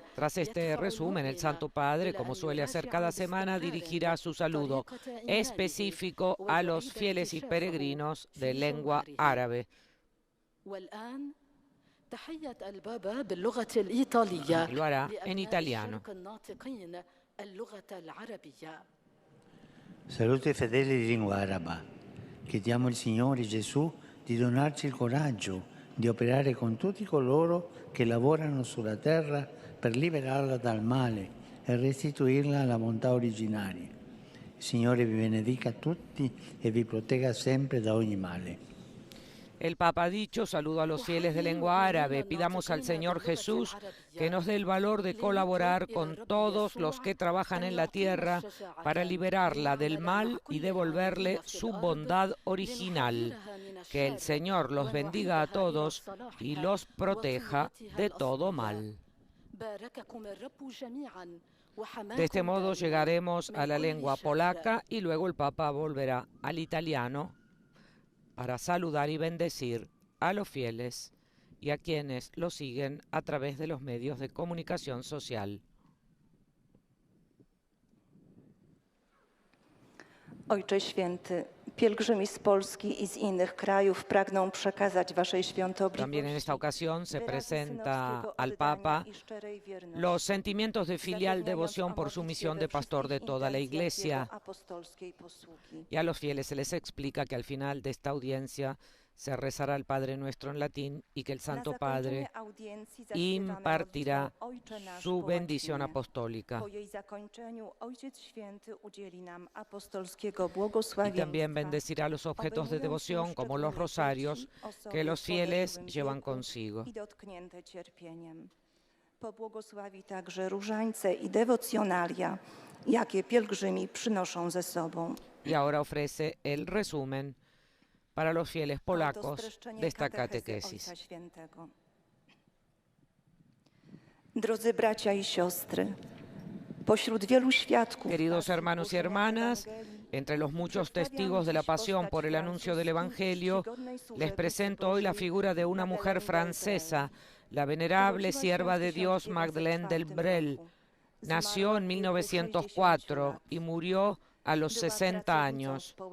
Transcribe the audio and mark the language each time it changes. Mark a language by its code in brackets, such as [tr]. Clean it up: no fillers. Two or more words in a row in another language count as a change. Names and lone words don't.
[es] Tras este resumen, el Santo Padre, como suele hacer cada semana, dirigirá su saludo específico a los fieles y peregrinos de lengua árabe. [ar] والآن تحية البابا باللغة الإيطالية. [es] Lo hará en italiano. [ar] اللغة العربية. [it] Salute fedeli di lingua araba. Chiediamo al Signore Gesù di donarci il coraggio di operare con tutti coloro che lavorano sulla terra per liberarla dal male e restituirla alla bontà originaria. Il Signore vi benedica tutti e vi protegga sempre da ogni male. [es] El Papa ha dicho: saludo a los fieles de lengua árabe. Pidamos al Señor Jesús que nos dé el valor de colaborar con todos los que trabajan en la tierra para liberarla del mal y devolverle su bondad original. Que el Señor los bendiga a todos y los proteja de todo mal. De este modo llegaremos a la lengua polaca y luego el Papa volverá al italiano para saludar y bendecir a los fieles y a quienes lo siguen a través de los medios de comunicación social. [pl] Ojcze Święty, pielgrzymi z Polski i z innych krajów pragną przekazać Waszej świątobliwości. [es] También en esta ocasión se presenta al Papa los sentimientos de filial devoción por su misión de pastor de toda la Iglesia. Y a los fieles se les explica que al final de esta audiencia se rezará el Padre Nuestro en latín y que el Santo Padre impartirá su bendición apostólica. Y también bendecirá los objetos de devoción como los rosarios que los fieles llevan consigo. [pl] Pobłogosławi także różańce i dewocjonalia, jakie pielgrzymi przynoszą ze sobą. [es] Y ahora ofrece el resumen para los fieles polacos de esta catequesis. [pl] Drodzy bracia i siostry, pośród wielu świadków, [es] queridos hermanos y hermanas, entre los muchos testigos de la pasión por el anuncio del Evangelio, les presento hoy la figura de una mujer francesa, la venerable sierva de Dios Madeleine Delbrel. Nació en 1904 y murió a los 60 años.